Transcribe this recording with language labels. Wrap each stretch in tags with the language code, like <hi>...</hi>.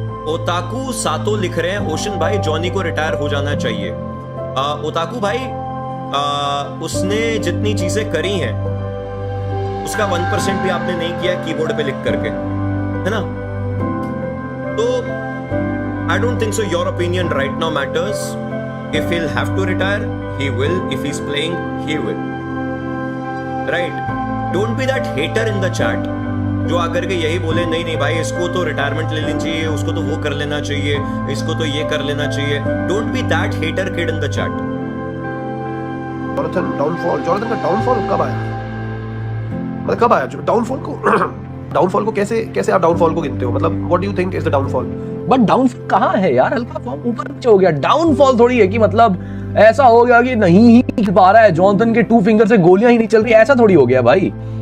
<hi>ओताकू सातो लिख रहे हैं, ओशन भाई जॉनी को रिटायर हो जाना चाहिए। ओताकू भाई, उसने जितनी चीजें करी हैं उसका 1% भी आपने नहीं किया कीबोर्ड पे लिख करके, है ना?</hi> <en>तो I don't think so your opinion right now matters. If he'll have to retire, he will. If he's playing, he will. Right? Don't be that hater in the chat</en> <hi>जो आकर के यही बोले नहीं नहीं भाई इसको तो रिटायरमेंट ले लेनी चाहिए, उसको तो वो कर लेना चाहिए, इसको तो ये कर लेना चाहिए।</hi> <en>Don't be that hater kid in the chat.</en> <hi>Jonathan का डाउनफॉल कब आया? मतलब कब आया डाउनफॉल को कैसे आप डाउनफॉल को गिनते हो?</hi> <en>मतलब what do you think is the downfall?</en> <hi>But downfall कहाँ है यार? हल्का फॉर्म ऊपर नीचे हो गया, डाउनफॉल थोड़ी है कि मतलब ऐसा हो गया कि नहीं ही खेल पा रहा है, जॉनथन के 2 फिंगर से गोलियां ही नहीं चल रही, ऐसा थोड़ी हो गया भाई।</hi>